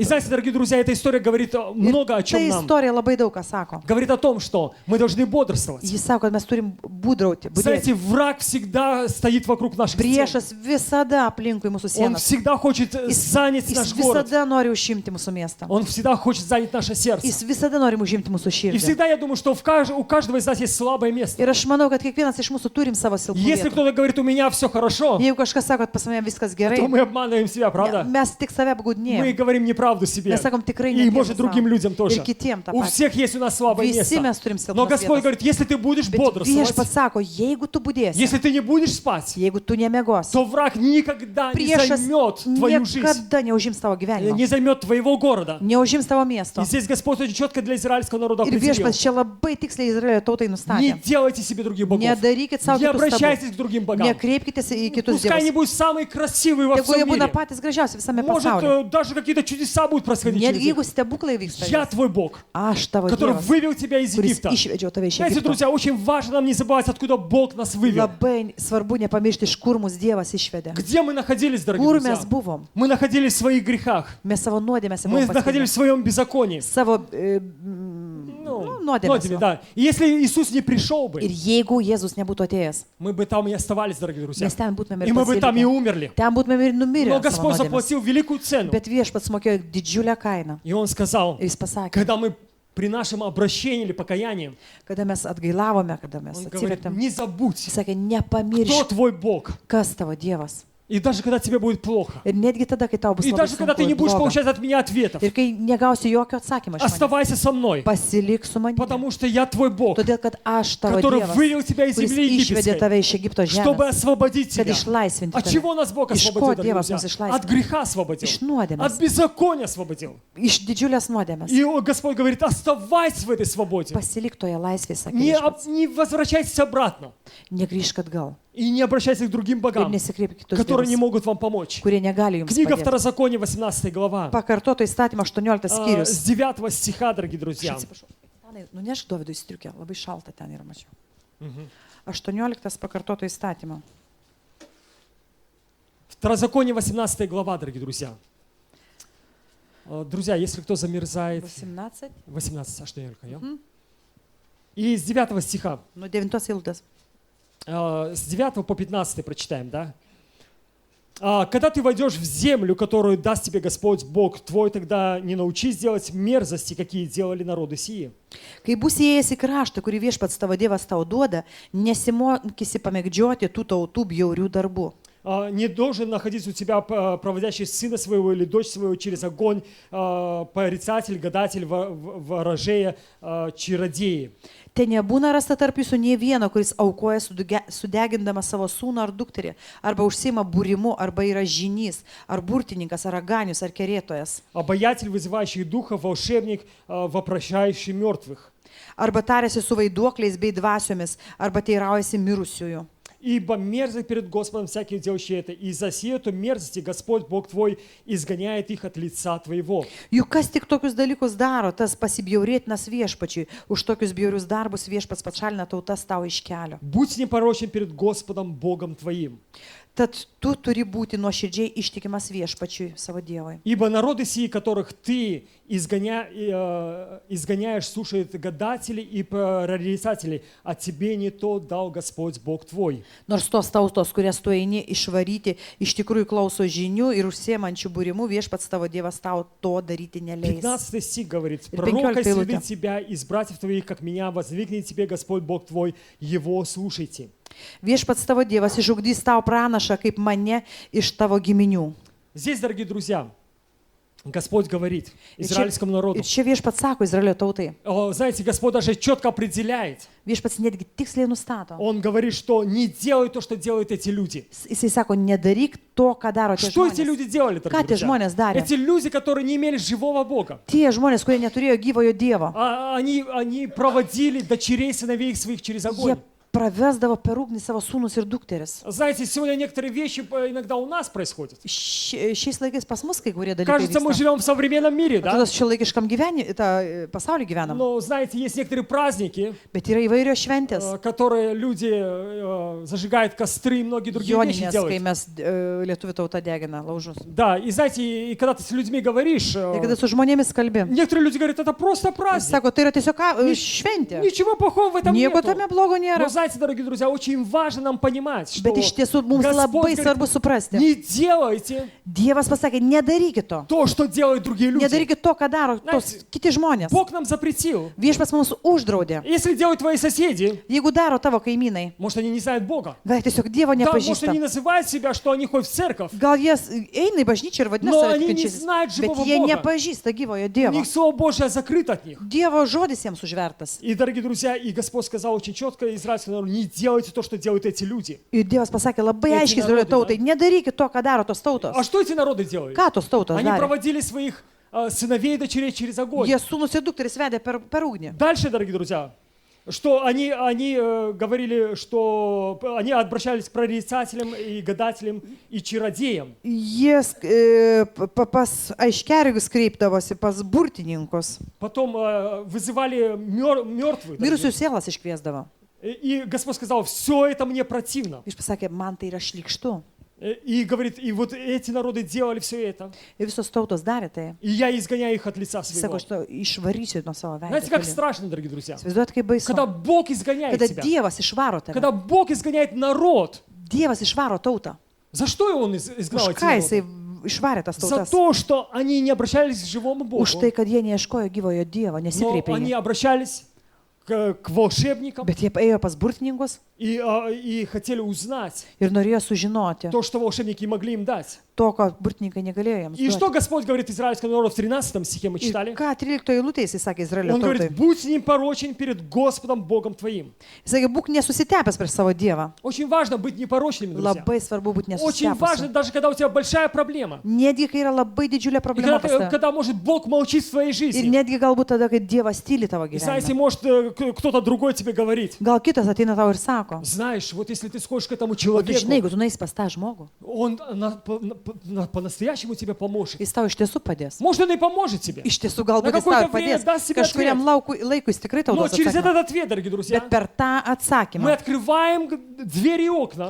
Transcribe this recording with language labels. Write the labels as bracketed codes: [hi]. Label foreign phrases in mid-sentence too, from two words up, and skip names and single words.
[ru] И знаете, дорогие друзья, эта история говорит много о [lt] Ta [ru] чем нам. [lt] istorija labai daug ką sako. [ru] Говорит о том, что мы должны бодрствовать. [lt] Jis sako, kad mes turim būdrauti, budėti. [ru] Знаете, враг всегда стоит вокруг наших стен. [lt] Priešas visada aplinkui mūsų [ru] Он [lt] sienas. [ru] всегда хочет занять [lt] Jis [ru] наш город. [lt] visada nori užimti mūsų miestą. [ru] Он всегда хочет занять наше сердце. [lt] Jis visada nori užimti mūsų [ru] И [lt] širdį. [ru] всегда я думаю, что у каждого из нас есть слабое место. [lt] Ir aš manau, kad kiekvienas iš mūsų turim savo silpnų [ru] Если [lt] vietų. [ru] кто-то говорит, у меня все хорошо, [lt] Jeigu kažkas sako, kad pas mane viskas gerai, [ru] то мы обманываем себя, правда? [lt] mes tik save [ru] Мы [lt] apgaudinėjame. [ru] говорим неправду себе. [lt] Mes sakom tikrai [ru] И, [lt] netiesą [ru] может, другим [lt] sau. [ru] людям тоже. [lt] Ir kitiem tą [ru] У [lt] patį. [ru] всех есть у нас слабое [lt] Visi [ru] место. [lt] mes turim [ru] Но [lt] silpnas [ru] Господь [lt] vietas. [ru] говорит, если ты будешь [lt] Bet [ru] бодрствовать, [lt] viešpats sako, jeigu tu būdėsi, [ru] если ты не будешь спать, [lt] jeigu tu nemiegosi, [ru] то враг никогда не [lt] priešas [ru] займет твою жизнь, [lt] niekada neužims tavo gyvenimą, [ru] не займет твоего города. [lt] neužims tavo miesto. [ru] И здесь Господь очень четко для израильского народа [lt] Ir [ru] определил. [lt] viešpats čia labai tiksliai Izraelio tautai [ru] Не [lt] nustatė. [ru] делайте себе других богов. [lt] Nedarykit savo [ru] Не [lt] kitus stabus. [ru] обращайтесь к другим богам. [lt] Nekreipkite į kitus [ru] Пускай они [lt] dievus. [ru] будут самые красивые во [lt] Tegu jie [ru] всем [lt] būna [ru] мире. [lt] patys gražiausi visame [ru] Может, [lt] pasaulyje. [ru] даже какие-то чудеса будут происходить через [lt] Netgi [ru] них. [lt] jeigu stebuklai vyksta. [ru] Я [lt] jiems. [ru] твой Бог, [lt] Aš tavo [ru] который [lt] Dievas, [ru] вывел тебя из [lt] kuris [ru] Египта. [lt] išvedžiau tave iš [ru] Знаете, [lt] Egipto. [ru] друзья, очень важно нам не забывать, откуда Бог нас вывел. [lt] Labai svarbu nepamiršti, iš kur mus Dievas išvedė. [ru] Где мы находились, дорогие [lt] Kur [ru] друзья? [lt] mes buvom? [ru] Мы находились в своих грехах. [lt] Mes savo nuodėmėse [ru] Мы [lt] buvom [ru] находились в своем беззаконии. [lt] savo Nuodėmė, nuodėmėse. [ru] да. И если Иисус не пришел [lt] Ir [ru] бы, [lt] jeigu Jėzus nebūtų atėjęs, [ru] мы бы там и оставались, дорогие друзья. [lt] mes ten būtume [ru] И [lt] ir [ru] мы бы там и [lt] pasilikę. [ru] умерли. [lt] Ten būtume ir [ru] Но [lt] numirę. savo [ru] Господь [lt] nuodėmes. [ru] заплатил великую цену. [lt] Bet viešpats mokėjo didžiulę kainą. [ru] И Он сказал, [lt] Ir jis pasakė, [ru] когда мы при нашем обращении или покаянии, [lt] kada mes atgailavome, kada mes [ru] Он говорит, [lt] atsivertėm, [ru] не [lt] jis [ru] забудь, [lt] sakė, [ru] кто [lt] nepamiršk, [ru] твой Бог. [lt] kas tavo Dievas. [ru] И даже когда тебе будет плохо, [lt] Ir netgi tada, kai tau bus [ru] и [lt] labai [ru] даже когда [lt] sunku [ru] ты не [lt] ir [ru] будешь [lt] bloga. [ru] получать от меня ответов, [lt] Ir kai negausi jokio atsakymo iš manęs, [ru] оставайся со мной, [lt] pasilik su manimi. [ru] потому что я твой Бог, [lt] Todėl, kad aš tavo [ru] который [lt] Dievas, [ru] вывел тебя из [lt] kuris [ru] земли [lt] išvedė [ru] египетской, [lt] tave iš Egipto [ru] чтобы [lt] žemės, [ru] освободить [lt] kad [ru] тебя. [lt] išlaisvinti [ru] От [lt] tave. [ru] чего нас Бог [lt] Iš [ru] освободил, [lt] ko [ru] дорогие [lt] Dievas [ru] друзья? [lt] mus [ru] От [lt] išlaisvino? [ru] греха освободил, [lt] Iš nuodėmės, [ru] от беззакония освободил. [lt] iš didžiulės nuodėmės. [ru] И Господь говорит, оставайся в этой свободе. [lt] Pasilik toje laisvėje, sakė [ru] Не, [lt] viešpats. [ru] не возвращайтесь обратно. [lt] Negrįžk atgal [ru] И не обращайтесь к другим [lt] ir [ru] богам, [lt] nesikreipk kitus [ru] которые не [lt] dievus, [ru] могут вам помочь. [lt] kurie negali jums [ru] Книга [lt] padėti. [ru] Второзакония, 18 глава. [lt] Pakartoto įstatymo 18 skyrius. [ru] С 9 стиха, дорогие друзья. [lt] Atsiprašau. Anai, nunešk Dovydui striukę, labai šalta ten yra, mačiau. 18 pakartoto įstatymo. [ru] Второзаконие, 18 глава, дорогие друзья. Друзья, если кто замерзает... 18. 18, а что я говорю? И с 9 стиха. [lt] Nuo 9 eilutės. [ru] С 9 по 15 прочитаем, да? Когда ты войдешь в землю, которую даст тебе Господь Бог твой, тогда не научись делать мерзости, какие делали народы сии. [lt] Kai būsi įėjęs į kraštą, kurį viešpats tavo Dievas tau duoda, nesimokysi pamėgdžioti tų tautų bjaurių darbų. [ru] Не должен находиться у тебя проводящий сына своего или дочь своего через огонь, порицатель, гадатель, ворожея, чародеи. [lt] Te nebūna rasta tarp jūsų nie vieno, kuris aukoja sudegindamas savo sūnų ar dukterį, arba užsima būrimu, arba yra žynys, ar burtininkas, ar aganius, ar kerėtojas. [ru] Обаятель, вызывающий духов, волшебник, вопрошающий мертвых. [lt] Arba tarėsi su vaiduokliais bei dvasiomis, arba teiraujasi mirusiųjų. [ru] Ибо мерзок перед Господом всякий делающий это, и за сиету мерзости Господь Бог твой изгоняет их от лица твоего. [lt] Juk kas tik tokius dalykus daro, tas pasibjaurėtinas viešpačiui. Už tokius bjaurius darbus viešpats pašalina tautas tau iš kelio. [ru] Будь непорочен перед Господом Богом твоим. [lt] Tad tu turi būti nuoširdžiai ištikimas viešpačiui savo Dievui. [ru] Ибо народы сии, которых ты изгоняешь, слушают гадателей и прорицателей, а тебе не то дал Господь Бог твой. [lt] Nors tos tautos, kurias tu eini išvaryti, iš tikrųjų klauso žinių ir užsiemančių būrimų, viešpats tavo Dievas tau to daryti neleis. [ru] 15 стих говорит, И пророка 15 следит тебя из братьев твоих, как меня, воздвигнет тебе Господь Бог твой, его слушайте. [lt] Viešpats tavo Dievas išugdys tau pranašą kaip mane iš tavo giminių. [ru] Здесь, дорогие друзья, Господь говорит израильскому народу. [lt] Ir čia viešpats sako Izraelio tautai. [ru] Знаете, Господь даже четко определяет. [lt] Viešpats netgi tiksliai nustato. [ru] Он говорит, что не делай то, что делают эти люди. [lt] Jisai sako, nedaryk to, ką daro tie [ru] Что эти [lt] žmonės. [ru] люди делали, [lt] Ką [ru] дорогие [lt] tie [ru] друзья? [lt] žmonės darė? [ru] Эти люди, которые не имели живого Бога. [lt] Tie žmonės, kurie neturėjo gyvojo Dievo, [ru] Они проводили дочерей, сыновей своих через [lt] jie [ru] огонь. [lt] pravesdavo per ugnį savo sūnus ir dukteris. [ru] Знаете, сегодня некоторые вещи иногда у нас происходят. [lt] Šiais laikais pas mus kai kurie dalykai [ru] Кажется, мы [lt] vyksta. [ru] живем в современном мире, да? [lt] Atrodo, šiuolaikiškam pasauliu gyvenam. [ru] Но, знаете, есть некоторые праздники, [lt] Bet yra įvairios šventės. [ru] которые люди зажигают костры и многие другие вещи [lt] Joninės, kai [ru] делают. [lt] mes lietuvių tauta degina laužus. [ru] Да, и знаете, и когда ты с людьми говоришь, [lt] Ir kada su žmonėmis kalbė, [ru] некоторые люди говорят, это просто [lt] jis [ru] праздник. [lt] sako, tai yra tiesiog šventė. [ru] Ничего плохого в этом [lt] Nieko [ru] нету. [lt] tame blogo [ru] Но [lt] nėra. [ru] знаете, дорогие друзья, очень важно нам понимать, что [lt] Bet iš tiesų mums labai [ru] Господь [lt] svarbu [ru] говорит, [lt] suprasti. [ru] не делайте [lt] Dievas pasakė, nedarykit to. [ru] то, что делают другие люди. [lt] Nedarykit to, ką daro tos kiti žmonės. [ru] Бог нам запретил. [lt] Viešpas mums uždraudė. [ru] Если делают твои соседи, [lt] Jeigu daro tavo kaimynai, [ru] может, они не знают Бога. [lt] bet tiesiog Dievo [ru] Да, может, [lt] nepažįsta. [ru] они называют себя, что они ходят в церковь. [lt] Gal jie eina į bažnyčią ir vadina [ru] Но [lt] save [ru] они не [lt] tikinčiais, [ru] знают [lt] bet [ru] живого [lt] jie [ru] Бога. [lt] nepažįsta gyvojo [ru] У [lt] Dievo. [ru] них Слово Божье закрыто от них. [lt] Dievo žodis jiems užvertas. [ru] И, дорогие друзья, и Господь сказал очень четко израильскому народу, не делайте то, что делают эти люди. [lt] Ir Dievas pasakė labai Tie aiškiai narodai, Izraelio tautai, nedarykit to, ką daro tos tautos. [ru] А что эти народы делают? [lt] Ką tos tautos [ru] Они [lt] darė? [ru] проводили своих сыновей и дочерей через огонь. [lt] Jie sūnus ir dukteris vedė per ugnį. [ru] Дальше, дорогие друзья, что они говорили, что они обращались к прорицателям и гадателям и чародеям. [lt] Jie pas aiškerigus kreipdavosi, pas burtininkus. [ru] Потом вызывали мертвых. [lt] Mirusių sielas iškviesdavo. [ru] И Господь сказал, все это мне противно. [lt] Jis pasakė, man tai yra šlikštu. [ru] И говорит, и вот эти народы делали все это. [lt] Ir visos tautos darė tai. [ru] И я изгоняю их от лица [lt] Jis [ru] своего. [lt] sako, aš to išvarysiu nuo savo [ru] Знаете, как [lt] veido. [ru] страшно, дорогие друзья? [lt] Įsivaizduojat, kaip baisu. [ru] Когда Бог изгоняет [lt] Kada [ru] тебя. [lt] Dievas išvaro tave. [ru] Когда Бог изгоняет народ. [lt] Dievas išvaro tautą. [ru] За что Он изгнал [lt] Už [ru] эти [lt] ką jisai [ru] народы? [lt] išvarė tas [ru] За [lt] tautas? [ru] то, что они не обращались к живому Богу, [lt] Už tai, kad jie neieškojo gyvojo Dievo, [ru] но [lt] nesikreipė [ru] они [lt] į jį. [ru] обращались к волшебникам [lt] Bet jie ėjo pas burtininkus [ru] и хотели узнать [lt] ir norėjo sužinoti [ru] то, что волшебники могли им дать. [lt] to, ko burtininkai negalėjo jiems [ru] И что [lt] duoti. [ru] Господь говорит израильскому народу в 13 стихе мы [lt] Ir [ru] читали? [lt] ką 13 eilutė jisai sakė Izraelio [ru] Он говорит, [lt] tautai? [ru] будь непорочен перед Господом Богом твоим. [lt] Jis sakė, būk nesusitepęs prieš savo Dievą. [ru] Очень важно быть непорочными, друзья. [lt] Labai svarbu būti [ru] Очень важно, [lt] nesusitepęs. [ru] даже когда у тебя большая проблема. [lt] Netgi, kai yra labai didžiulė [ru] И [lt] problema pas tave. [ru] когда, может, Бог молчит в твоей [lt] Ir [ru] жизни. [lt] netgi galbūt tada, kai Dievas tyli tavo [ru] И знаете, [lt] gyvenime. [ru] может, кто-то другой тебе говорит, [lt] Gal kitas ateina tau ir sako, [ru] знаешь, вот если ты сходишь к этому [lt] o tu žinai, [ru] человеку, [lt] jeigu tu nueisi pas tą žmogų, [ru] он по-настоящему тебе поможет. [lt] jis tau iš tiesų padės. [ru] Может, он и поможет тебе. [lt] Iš tiesų galbūt jis tau [ru] какое-то [lt] ir [ru] время [lt] padės. [ru] даст себе [lt] Kažkuriam laikui jis tikrai tau [ru] Но [lt] duos [ru] через [lt] atsakymą. [ru] этот ответ, дорогие друзья, [lt] Bet per tą [ru] мы [lt] atsakymą [ru] открываем двери и окна